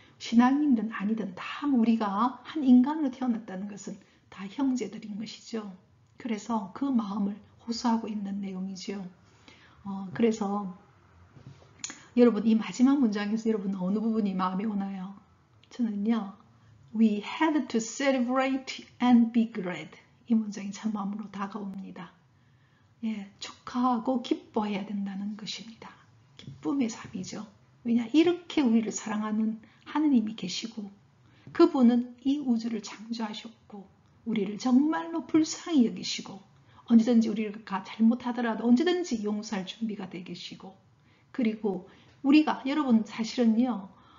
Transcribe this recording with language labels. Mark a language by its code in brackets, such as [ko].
[ko] 신앙인든 아니든 다 우리가 한 인간으로 태어났다는 것은 다 형제들인 것이죠. 그래서 그 마음을 호소하고 있는 내용이죠. 그래서 여러분 이 마지막 문장에서 여러분 어느 부분이 마음에 오나요? 저는요. [en] We had to celebrate and be glad. [ko] 이 문장이 참 마음으로 다가옵니다. 예, 축하하고 기뻐해야 된다는 것입니다. 기쁨의 삽이죠. 왜냐 이렇게 우리를 사랑하는 하느님이 계시고 그분은 이 우주를 창조하셨고 우리를 정말로 불쌍히 여기시고 언제든지 우리가 잘못하더라도 언제든지 용서할 준비가 되어 계시고 그리고 우리가 여러분 사실은요